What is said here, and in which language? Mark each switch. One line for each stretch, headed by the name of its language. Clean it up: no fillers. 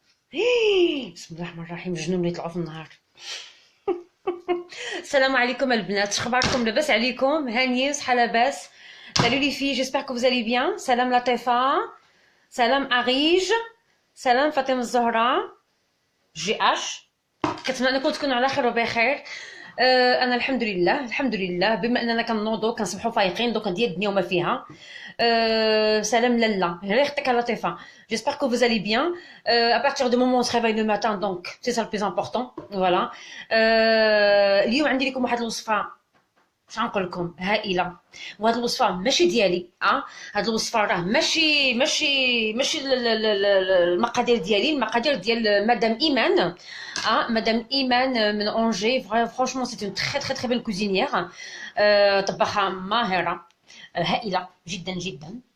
Arabic: Bismillah ar-Rahman ar-Rahim, جنون يطلعوا في النهار. Salam alaikum البنات, شخباركم لاباس عليكم؟ هانيين صحة لاباس.
French: Salut les filles, j'espère que vous allez bien.
Arabic: Salam Latifa. Salam Arij. Salam Fatima الزهراء. GH. كنتمنى انكم تكونوا على خير وبخير. انا الحمد لله بما اننا كنوضوا كنصبحوا فايقين دوك ندير الدنيا وما فيها. سلام لالا ريختك لطيفه.
French: J'espère que vous allez bien. À partir du moment où on se réveille le matin, donc c'est ça le plus important. Voilà.
Arabic: اليوم عندي لكم واحد الوصفه باش نقول لكم هائله، وهاد الوصفه ماشي ديالي. هاد الوصفه راه ماشي المقادير ديالي، المقادير ديال مدام ايمان. مدام ايمان من اونجي.
French: فرانشمون سي اون تري تري تري بون كوزينيير،
Arabic: طباخه ماهره هائله جدا جدا.